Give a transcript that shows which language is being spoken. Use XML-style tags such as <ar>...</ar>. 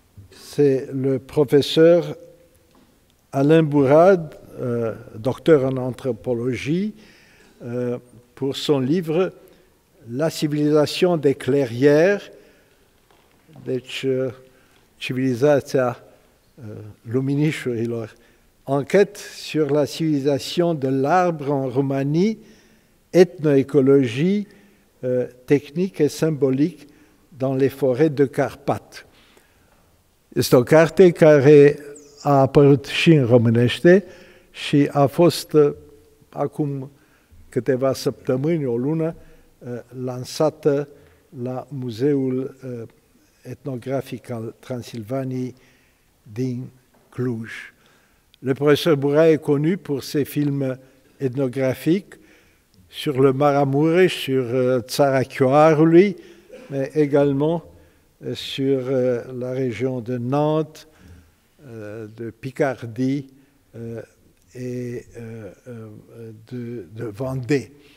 <fr>C'est le professeur Alain Bourrade, docteur en anthropologie, pour son livre La civilisation des clairières,</fr> <ro>deci civilizația luminișurilor,</ro> <fr>enquête sur la civilisation de l'arbre en Roumanie, ethnoécologie technique et symbolique dans les forêts de Carpates.</fr> <ro>Este o carte care a apărut și în românește și a fost acum câteva săptămâni, o lună, lansată la Muzeul etnografic al Transilvaniei din Cluj.</ro> <fr>Le professeur Buray est connu pour ses films ethnographiques sur le Maramureș, sur Țara Chioarului, mais également sur la région de Nantes, de Picardie et de Vendée.</fr>